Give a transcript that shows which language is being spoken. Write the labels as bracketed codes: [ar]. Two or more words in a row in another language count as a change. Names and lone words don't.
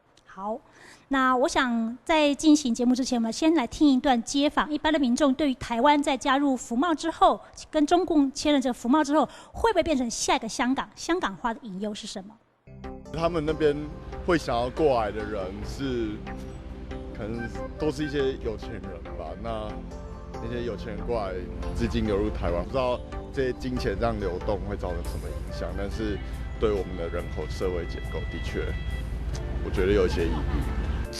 [zh] 好。那我想在進行節目之前，我們先來聽一段街訪。一般的民眾對於台灣在加入服貿之後，跟中共簽了這個服貿之後，會不會變成下一個香港？香港化的隱憂是什麼？他們那邊會想要過來的人是，可能都是一些有錢人吧。那那些有钱人过来，资金流入台湾，不知道这些金钱这样流动会造成什么影响，但是对我们的人口社会结构的确，我觉得有一些疑虑。